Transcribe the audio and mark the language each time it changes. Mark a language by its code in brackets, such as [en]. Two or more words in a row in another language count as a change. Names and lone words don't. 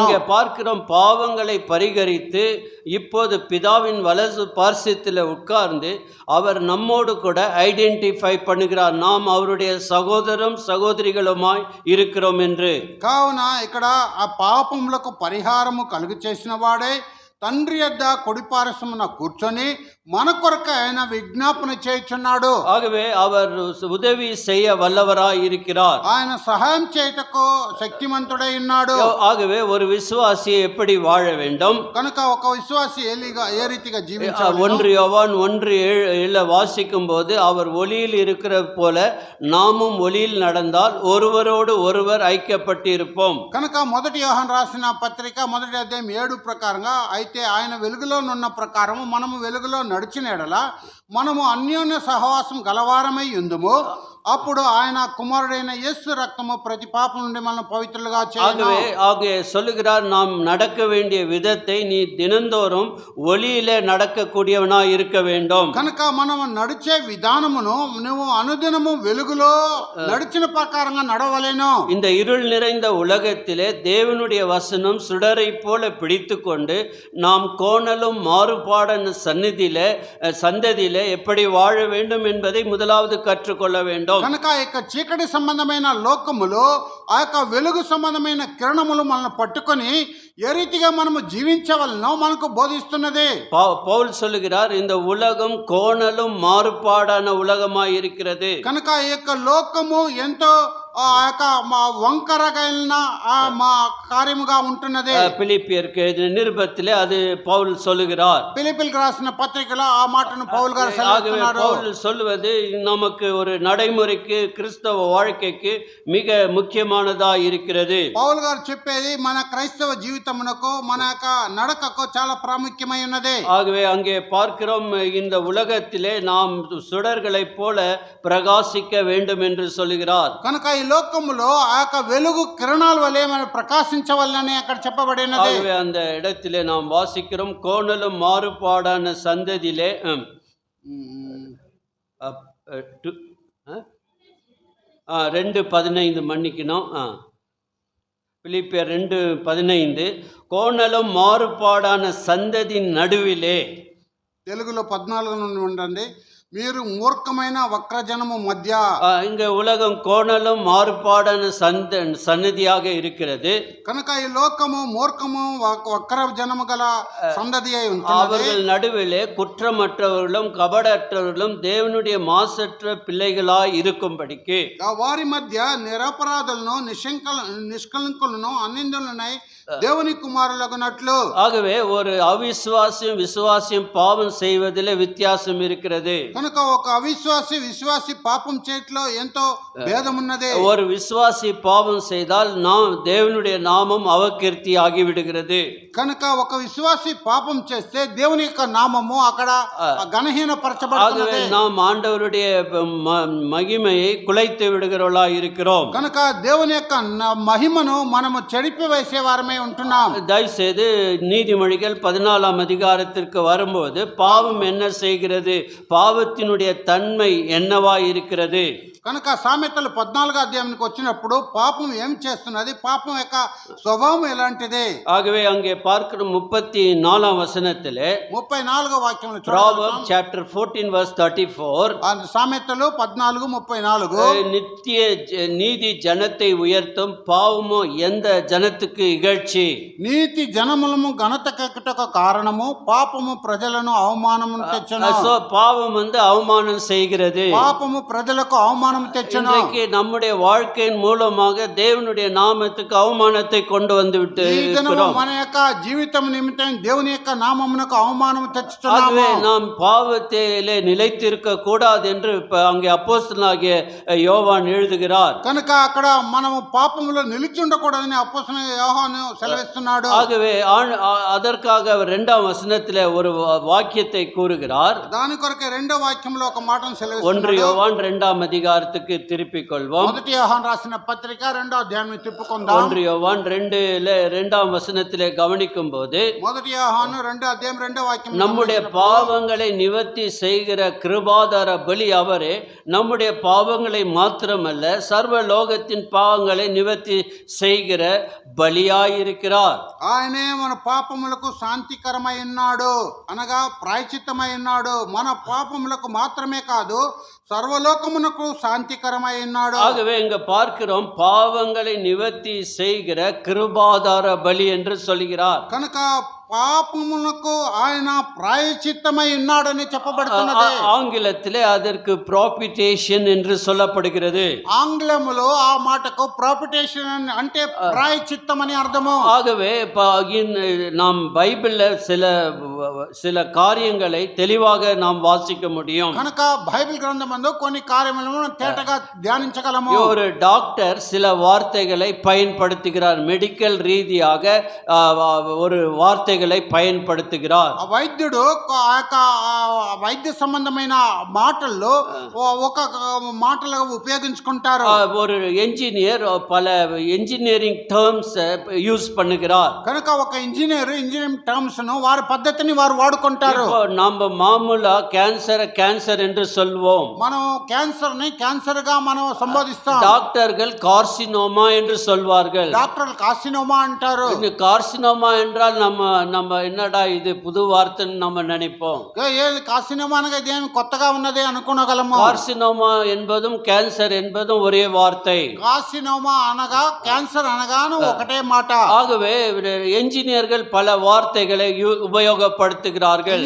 [ta] இங்கே பார்க்கிறோம், பாவங்களை பரிகரித்து இப்போது பிதாவின் வலது பார்சத்தில் உட்கார்ந்து அவர் நம்மோடு கூட ஐடென்டிஃபை பண்ணுகிறார். நாம் அவருடைய சகோதரம் சகோதரிகளுமாய் இருக்கிறோம் என்று. [te] కావున ఇక్కడ ఆ పాపములకు పరిహారము కలుగు చేసిన వాడే తండ్రి యొద్ద కొడిపారసమున కూర్చొని మన కొరకు ఆయన విజ్ఞాపన చేయుచున్నాడు. [ta] ஆகவே அவர் உதவி செய்ய வல்லவராய் இருக்கிறார். [te] ఆయన సహాయం చేయుటకు శక్తిమంతుడై ఉన్నాడు. [ta] ஆகவே ஒரு விசுவாசியை எப்படி வாழ வேண்டும்? [te] కనుక ఒక విశ్వాసి ఏ రీతిగా జీవించాలి? [ta] 1 யோவான் 1:7 வாசிக்கும் போது அவர் ஒளியில் இருக்கிற போல நாமும் ஒளியில் நடந்தால் ஒருவரோடு ஒருவர் ஐக்கியப்பட்டு இருப்போம். [te] కనుక మొదటి యోహాను రాసిన పత్రిక మొదటి అధ్యాయం 7 ప్రకారంగా అయితే ఆయన వెలుగులోనున్న ప్రకారము మనము వెలుగులో నడిచిన ఎడల మనము అన్యోన్య సహవాసం గలవారమై ఉందుము. అప్పుడు ఆయన కుమారుడైన యేసు రక్తము ప్రతి పాపం నుండి మనల్ని పవిత్రులుగా చేయును. [ta] ஆகவே சொல்லுகிறார், நாம் நடக்க வேண்டிய விதத்தை நீ தினந்தோறும் ஒளியிலே நடக்கக்கூடியவனாய் இருக்க வேண்டும். [te] కనుక మనం నడిచే విధానమును నువ్వు అనుదినము వెలుగులో నడిచిన ప్రకారంగా నడవలేను. [ta] இந்த இருள் நிறைந்த உலகத்திலே தேவனுடைய வசனம் சுடரை போல பிடித்து கொண்டு நாம் கோணலும் மாறுபாடான சந்ததியிலே எப்படி வாழ வேண்டும் என்பதை முதலாவது கற்றுக்கொள்ள வேண்டும். [te] కనుక ఈ యొక్క చీకటి సంబంధమైన లోకములో ఆ యొక్క వెలుగు సంబంధమైన కిరణములు మనల్ని పట్టుకొని ఏ రీతిగా మనము జీవించవలనో మనకు బోధిస్తున్నది. [ta] పౌల్ சொல்லுகிறார், இந்த உலகம் கோணலும் மாறுபாடான உலகமாய் இருக்கிறது. [te] కనుక ఈ యొక్క లోకము ఎంతో ఆ యొక్క వంకరగైన మా కార్యముగా ఉంటున్నది. [ta] பிலிப்பியருக்கு எழுதின நிருபத்திலே அது பவுல் சொல்லுகிறார். [te] பிலிப்பியருக்கு రాసిన పత్రికలో ఆ మాటను పౌల్ గారు సెలవిస్తున్నారు. [ta] பவுல் சொல்லுவது நமக்கு ஒரு நடைமுறைக்கு கிறிஸ்தவ வாழ்க்கைக்கு மிக முக்கியமானதா இருக்கிறது. [te] పౌల్ గారు చెప్పేది మన క్రైస్తవ జీవితమునకు మన యొక్క నడకకు చాలా ప్రాముఖ్యమై ఉన్నది. [ta] ஆகவே அங்கே பார்க்கிறோம், இந்த உலகத்திலே நாம் சுடர்களைப் போல பிரகாசிக்க வேண்டும் என்று சொல்லுகிறார். [te] కనుక ఈ లోకములో ఆ యొక్క వెలుగు కిరణాల వలె మనం ప్రకాశించవలనని అక్కడ చెప్పబడినది. [ta] ஆகவே அந்த இடத்திலே நாம் வாசிக்கிறோம், கோணலும் மாறுபாடான சந்ததியிலே 2:15 மன்னிக்கணும். பிலிப்பியர் 2:15 கோணலும் மாறுபாடான சந்ததி நடுவிலே. [te] తెలుగులో 14 నుండి ఉండండి. మీరు మూర్ఖమైన వక్రజనము మధ్య. [ta] இங்க உலகம் கோணலும் மாறுபாடான சன்னதியாக இருக்கிறது. [te] కనుక ఈ లోకము మూర్ఖము వక్ర జనము గల సందதி అయి ఉంటున్నది. [ta] அவர்கள் நடுவிலே குற்றமற்றவர்களும் கபடற்றவர்களும் தேவனுடைய மாசற்ற பிள்ளைகளாய் இருக்கும்படிக்கு [te] వారి మధ్య నిరపరాధులను నిష్కలంకులను అన్నిందులనై దేవుని కుమారులగునట్లు. [ta] ஆகவே ஒரு அவிசுவாசியும் விசுவாசியும் பாவம் செய்வதிலே வித்தியாசம் இருக்கிறது. [te] కనుక ఒక అవిశ్వాసి విశ్వాసి పాపం చేయట్లో ఎంతో భేదం ఉన్నది. [ta] ஒரு விசுவாசி பாவம் செய்தால் நாம் தேவனுடைய நாமம் அவகீர்த்தி ஆகிவிடுகிறது. [te] కనుక ఒక విశ్వాసి పాపం చేస్తే దేవుని యొక్క నామము అక్కడ గణహీన పరచబడుతున్నది. [ta] நாம் ஆண்டவருடைய மகிமையை குலைத்து விடுகிறவர்களாய் இருக்கிறோம். [te] కనుక దేవుని యొక్క మహిమను మనము చెడిపి వేసే వారమే ఉంటున్నాం. [ta] தயவுசெய்து நீதிமொழிகள் 14ஆம் அதிகாரத்திற்கு வரும்போது பாவம் என்ன செய்கிறது, பாவத்தினுடைய தன்மை என்னவாய் இருக்கிறது. [te] కనుక సామెతలు 14వ అధ్యాయానికి వచ్చినప్పుడు పాపం ఏం చేస్తున్నది, పాపం యొక్క స్వభావం ఎలాంటిది. [ta] ஆகவே அங்கே பார்க்கிற 34ஆம் வசனத்திலே [te] 34వ వాక్యంలో [en] Proverbs chapter 14 verse 34 [te] సామెతలు 14:34 [ta] நித்திய நீதி ஜனத்தை உயர்த்தும், பாவமோ எந்த ஜனத்துக்கு இகழ்ச்சி. [te] నీతి జనములను ఘనత కక్కుటకు కారణము, పాపము ప్రజలను అవమానము తెచ్చును. [ta] So பாவம் அவமானம் செய்கிறது. [te] పాపము ప్రజలకు అవమానం తెచ్చును. [ta] இன்றைக்கு நம்முடைய வாழ்க்கையின் மூலமாக தேவனுடைய நாமத்துக்கு அவமானத்தை கொண்டு வந்து விட்டு இருக்கிறோம். [te] మన యొక్క జీవితం నిమిత్తం దేవుని యొక్క నామమునకు అవమానం తెచ్చుచున్నాము. [ta] ஆகவே நாம் பாவத்திலே நிலைத்திருக்க கூடாது என்று அங்கே அப்போஸ்தலனாகிய யோவான் எழுதுகிறார். [te] కనుక అక్కడ మనము పాపములో నిలిచి ఉండకూడదని అపోస్తలుడైన యోహాను సెలవిస్తున్నాడు. [ta] ஆகவே அதற்காக அவர் 2ஆம் வசனத்திலே ஒரு வாக்கியத்தை கூறுகிறார். [te] దాని కొరకే రెండవ వాక్యంలో ఒక మాటను 1 సెలవిస్తున్నాడు. [ta] யோவான் 2ஆம் அதிகாரத்துக்கு திருப்பிக் கொள்வோம். [te] మొదటి యోహాను రాసిన పత్రిక 2వ అధ్యాయాన్ని తిప్పుకుందాం. [ta] 1 யோவான் 2ஆம் வசனத்திலே கவனிக்கும் போது [te] మొదటి యోహాను 2వ అధ్యాయం 2వ వాక్యం, [ta] நம்முடைய பாவங்களை நிவர்த்தி செய்கிற கிருபாதார பலி அவரே. நம்முடைய பாவங்களை மாத்திரமல்ல, சர்வ லோகத்தின் பாவங்களை நிவர்த்தி செய்கிற பலியாயிருக்கிறார். [te] ఆయనే మన పాపములకు శాంతికరమై ఉన్నాడు, అనగా ప్రాయశ్చిత్తమై ఉన్నాడు. మన పాపములకు మాత్రమే కాదు, సర్వలోకమునకు శాంతికరమై ఉన్నాడు. [ta] ஆகவே இங்க பார்க்கிறோம், பாவங்களை நிவர்த்தி செய்கிற கிருபாதார பலி என்று சொல்கிறார். [te] కనుక పాపములకు ఆయన ప్రాయశ్చిత్తమై ఉన్నాడని చెప్పబడుతున్నది. [ta] ஆங்கிலத்திலே அதற்கு ப்ராபிட்டேஷன் என்று சொல்லப்படுகிறது. [te] ఆంగ్లములో ఆ మాటకు ప్రాపిటేషన్ అంటే ప్రాయశ్చిత్తం అని అర్థము. [ta] ஆகவே நாம் பைபிள்ல சில காரியங்களை தெளிவாக நாம் வாசிக்க முடியும். [te] కనుక బైబిల్ గ్రంథమందు కొన్ని కార్యములను తేటగా ధ్యానించగలము. [ta] ஒரு டாக்டர் சில வார்த்தைகளை பயன்படுத்துகிறார். மெடிக்கல் ரீதியாக ஒரு வார்த்தைகளை பயன்படுத்துகிறார். [te] వైద్యుడు ఆ యొక్క వైద్య సంబంధమైన మాటల్లో ఒక మాటలు ఉపయోగించుకుంటారు. [ta] ஒரு என்ஜினியர் பல [en] engineering terms use [ta] பண்ணுகிறார். [te] కనుక ఒక [en] engineering terms [te] ను వారి పద్ధతిని వారు వాడుకుంటారు. [ta] நம்ம మామూలుగా கேன்சர் என்று சொல்வோம். [te] మనం క్యాన్సర్ ని క్యాన్సర్ గా మనం సంబోధిస్తాం. [ta] டாக்டர்கள் கார்சினோமா என்று சொல்வார்கள். [te] డాక్టర్లు కార్సినోమా అంటారు. [ta] கார்சினோமா என்றால் நம்ம என்னடா இது புது வார்த்தைன்னு நம்ம நினைப்போம். [te] ఏది కార్సినోమా అనగా ఇదేమి కొత్తగా ఉన్నది అనుకోగలము. [ta] கார்சினோமா என்பதும் கேன்சர் என்பதும் ஒரே வார்த்தை. [te] కార్సినోమా అనగా క్యాన్సర్ అనగాను ఒకటే మాట. [ta] ஆகவே என்ஜினியர்கள் பல வார்த்தைகளை உபயோகப்படுத்துகிறார்கள்.